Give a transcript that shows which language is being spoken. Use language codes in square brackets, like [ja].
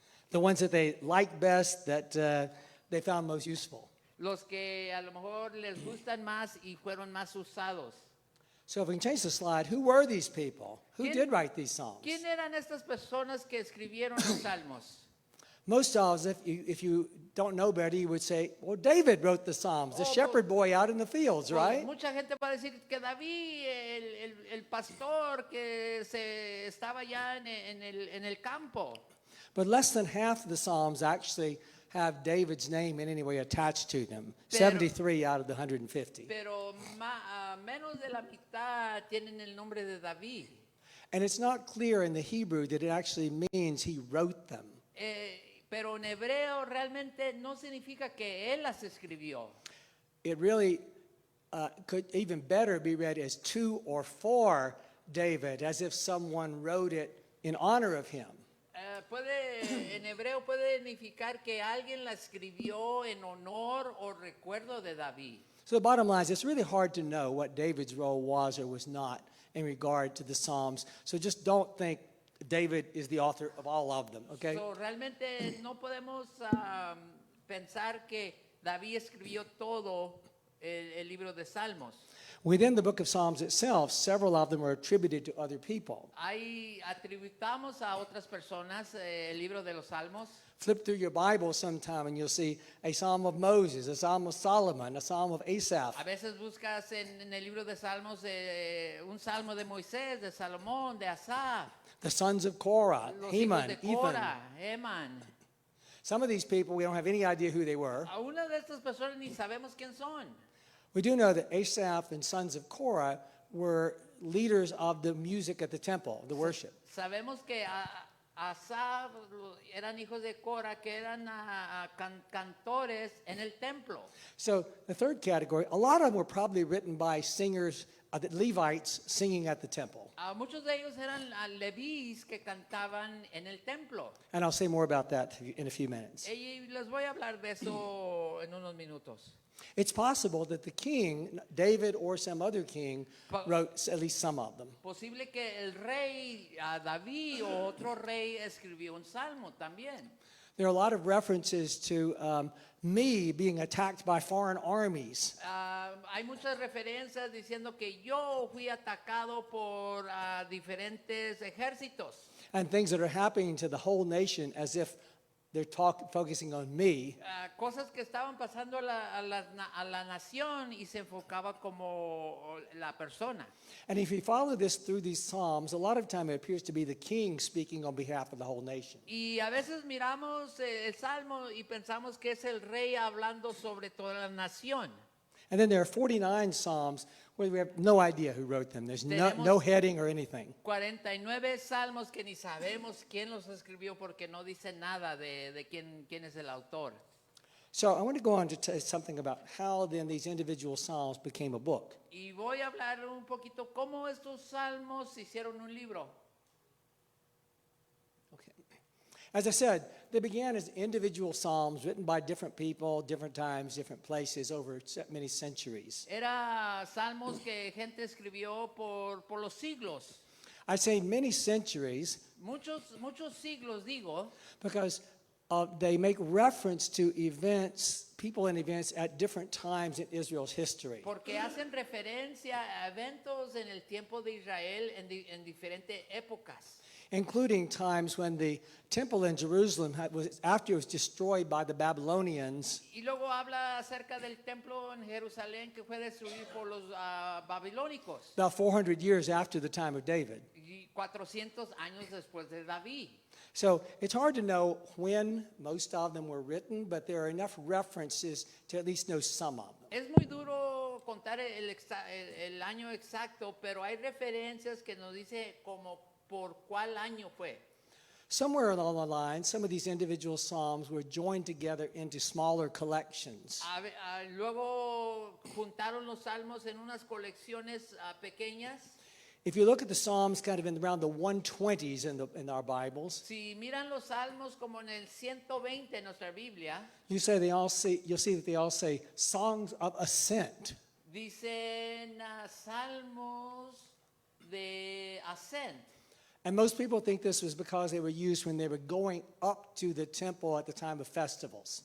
[en] The ones that they like best, that they found most useful. [es] los que a lo mejor les gustan más y fueron más usados. [en] So if we can change the slide, who were these people? Who [es] ¿Quién- [en] did write these psalms? [es] ¿Quién eran estas personas que escribieron los salmos? [en] Most of us, if you don't know better, you would say, well, David wrote the psalms, the Oh, shepherd boy out in the fields, [es] Pues, [en] right? [es] mucha gente va a decir que David, el pastor que estaba ya en el campo. [en] But less than half of the psalms actually have David's name in any way attached to them. [es] Pero- [en] 73 out of the 150. [es] Pero menos de la mitad tienen el nombre de David. [en] And it's not clear in the Hebrew that it actually means he wrote them. [es] Pero en hebreo realmente no significa que él las escribió. [en] It really could even better be read as to or for David, as if someone wrote it in honor of him. [es] En hebreo puede significar que alguien la escribió en honor o recuerdo de David. [en] So the bottom line is it's really hard to know what David's role was or was not in regard to the Psalms. So just don't think David is the author of all of them, okay? [es] So, realmente no podemos pensar que David escribió todo el libro de Salmos. [en] Within the book of Psalms itself, several of them are attributed to other people. [es] Ahí atributamos a otras personas el libro de los Salmos. [en] Flip through your Bible sometime and you'll see a Psalm of Moses, a Psalm of Solomon, a Psalm of Asaph. [es] A veces buscas en el libro de Salmos un salmo de Moisés, de Salomón, de Asaf, [en] The sons of Korah, [es] los hijos [en] Heman, [es] de [en] Ethan. [es] Cora, Eman. [en] Some of these people, we don't have any idea who they were. [es] A una de estas personas ni sabemos quién son. [en] We do know that Asaph and sons of Korah were leaders of the music at the temple, the worship. [es] Sabemos que Asaf eran hijos de Cora, que eran cantores en el templo. [en] So the third category, a lot of them were probably written by singers, the Levites singing at the temple. [es] Muchos de ellos eran levíes que cantaban en el templo. [en] And I'll say more about that in a few minutes. [es] Y les voy a hablar de eso en unos minutos. [en] It's possible that the king, David or some other king, wrote at least some of them. [es] Posible que el rey David o otro rey escribió un salmo también. [en] There are a lot of references to me being attacked by foreign armies. [es] Hay muchas referencias diciendo que yo fui atacado por diferentes ejércitos. [en] And things that are happening to the whole nation as if they're focusing on me. [es] Cosas que estaban pasando a la nación y se enfocaba como la persona. [en] And if you follow this through these Psalms, a lot of time it appears to be the king speaking on behalf of the whole nation. [es] Y a veces miramos el Salmo y pensamos que es el rey hablando sobre toda la nación. [en] And then there are 49 Psalms where we have no idea who wrote them. There's no [es] Tenemos- [en] heading or anything. [es] 49 salmos que ni sabemos quién los escribió porque no dice nada de quién es el autor. [en] So I want to go on to tell you something about how then these individual Psalms became a book. [es] Y voy a hablar un poquito cómo estos salmos hicieron un libro. [en] Okay. As I said, they began as individual Psalms written by different people, different times, different places over many centuries. [es] Era salmos que gente escribió por los siglos. [en] I say many centuries [es] Muchos siglos digo, [en] because they make reference to events, people and events at different times in Israel's history. [es] porque hacen referencia a eventos en el tiempo de Israel en diferentes épocas. [en] Including times when the temple in Jerusalem after it was destroyed by the Babylonians, [es] Y luego habla acerca del templo en Jerusalén que fue destruido por los babilónicos. [en] about 400 years after the time of David. [es] Y 400 años después de David. [en] So it's hard to know when most of them were written, but there are enough references to at least know some of them. [es] Es muy duro contar el año exacto, pero hay referencias que nos dice como por cuál año fue. [en] Somewhere along the line, some of these individual psalms were joined together into smaller collections. [es] Luego juntaron los salmos en unas colecciones pequeñas. [en] If you look at the psalms kind of in around the 120s in our Bibles, [es] Si miran los salmos como en el 120 en nuestra Biblia, [en] you'll see that they all say songs of ascent. [es] dicen salmos de ascent. [en] And most people think this was because they were used when they were going up to the temple at the time of festivals.